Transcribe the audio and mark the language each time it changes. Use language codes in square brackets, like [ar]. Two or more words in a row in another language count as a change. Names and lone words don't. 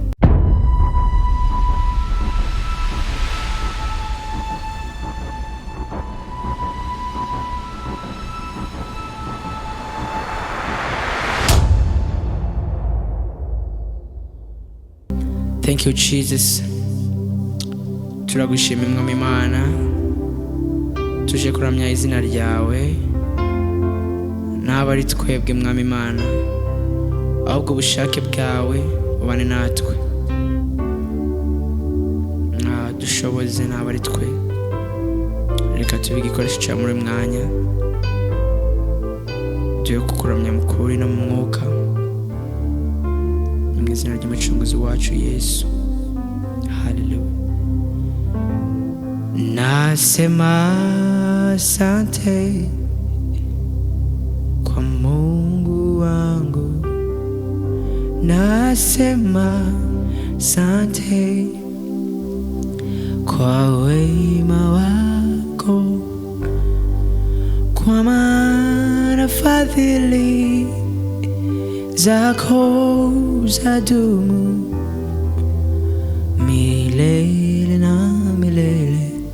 [en] Thank you, Jesus. [rw] Turagushimira Mwami Imana, tuje kuramya izina ryawe. Naba ari twebwe Mwami Imana, ahubwo ubushake bwawe ubane natwe. Dushoboze, naba ari twe, reka tube igikoresho cya muri mwanya tuye kukuramya mu kuri no mu mwuka, mu izina ry'umucunguzi wacu Yesu. [en] Hallelujah. [sw] Nasema asante kwa Mungu wangu, nasema asante kwa wema wako, kwa maana fadhili zako zadumu milele na milele.